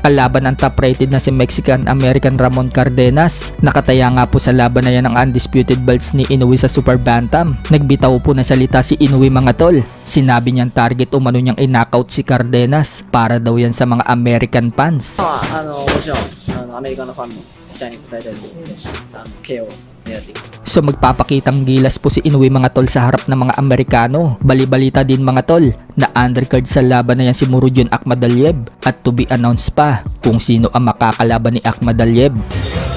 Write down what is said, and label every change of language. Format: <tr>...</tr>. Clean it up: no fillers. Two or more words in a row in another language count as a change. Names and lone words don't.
<tl>Kalaban ang</tl> <en>top rated</en> <tl>na si Mexican-American Ramon Cardenas. Nakataya nga po sa laban na yan ang</tl> <en>undisputed belts</en> <tl>ni Inoue sa Super Bantam. Nagbitaw po ng salita si Inoue mga tol. Sinabi niyang target umano niyang i-knockout si Cardenas para daw yan sa mga</tl> <en>American fans.</en> <ja>アメリカのファンの期待に応えたいと思ってKO 狙っていきます。</ja> <tl>So magpapakitang gilas po si Inoue mga tol sa harap ng mga Amerikano. Bali-balita din mga tol na undercard sa laban na yan si Murodjon Akhmadaliev at</tl> <en>to be announced</en> <tl>pa kung sino ang makakalaban ni Akhmadaliev.</tl>